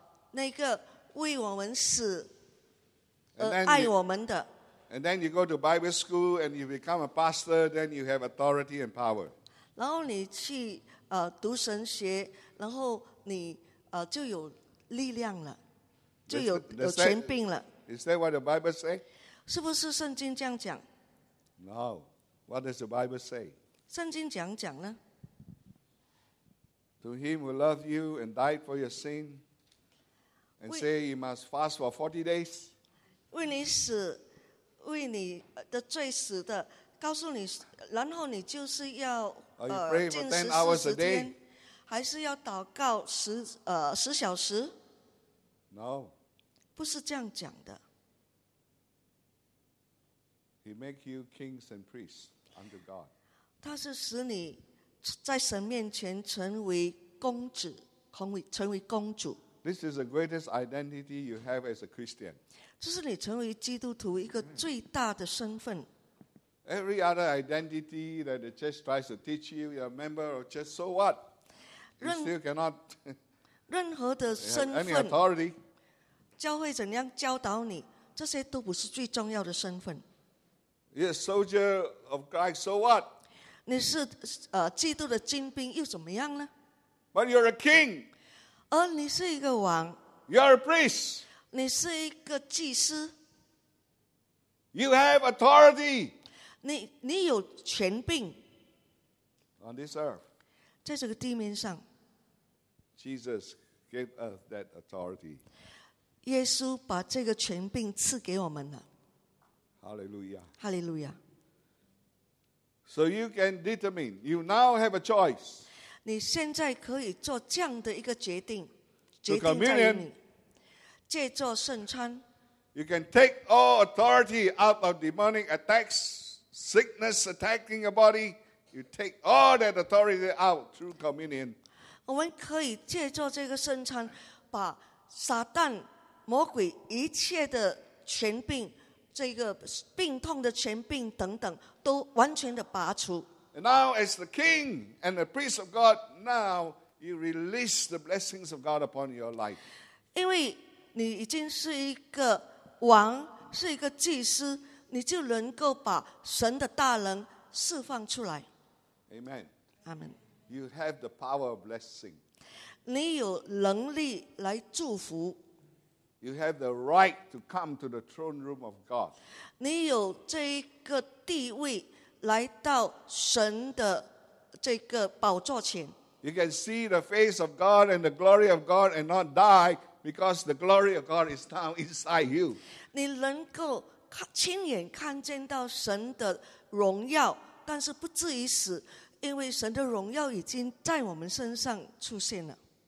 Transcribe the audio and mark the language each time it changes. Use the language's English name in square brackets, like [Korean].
[Chinese] 那个为我们死而爱我们的。 [English] And then you go to Bible school and you become a pastor, then you have authority and power. [Chinese] 然后你去读神学，然后你就有力量了，就有权柄了。 [English] Is that what the Bible say? [Chinese] 是不是圣经这样讲？ [English] No. What does the Bible say? [Chinese] 圣经怎样讲呢？ [English] To him who loved you and died for your sin,And say you must fast for 40 days. [Chinese] 为你死，为你的罪死的，告诉你，然后你就是要禁食四十天，还是要祷告十小时 [English] ？No. [Chinese] 不是这样讲的。 [English] He make you kings and priests under God. [Chinese] 他是使你在神面前成为公子，成为公主。 [English] This is the greatest identity you have as a Christian. [Chinese] 这是你成为基督徒一个最大的身份。 [English] Every other identity that the church tries to teach you, you're a member of church, so what? You still cannot. [Chinese] 任何的身份。 [English] Any authority. [Chinese] 教会怎样教导你，这些都不是最重要的身份。 [English] You're a soldier of Christ, so what? [Chinese] 你是基督的精兵又怎么样呢？ [English] But you're a king. [Chinese] 而你是一个王。 [English] You're a priest. [Chinese] 你是一个祭司。 [English] You have authority. [Chinese] 你有权柄。 [English] On this earth. [Chinese] 在这个地面上。 [English] Jesus gave us that authority. [Chinese] 耶稣把这个权柄赐给我们了。 [English] Hallelujah. Hallelujah. So you can determine. You now have a choice. [Chinese] 你现在可以做这样的一个决定。 [English] To communion. [Chinese] 借助圣餐。 [English] You can take all authority out of demonic attacks, sickness attacking your body. You take all that authority out through communion. [Chinese] 我们可以借助这个圣餐，把撒旦、魔鬼一切的权柄。这个病痛的权柄等等都完全的拔除。 [English] And now as the king and the priest of God, now you release the blessings of God upon your life. [Chinese] 因为你已经是一个王，是一个祭司，你就能够把神的大能释放出来。 [English] Amen. Amen. You have the power of blessing. [Chinese] 你有能力来祝福。 [English] You have the right to come to the throne room of God. [Chinese] 你有这一个地位来到神的这个宝座前。 [English] You can see the face of God and the glory of God and not die because the glory of God is now inside you. [Chinese] 你能够亲眼看见到神的荣耀，但是不至于死，因为神的荣耀已经在我们身上出现了。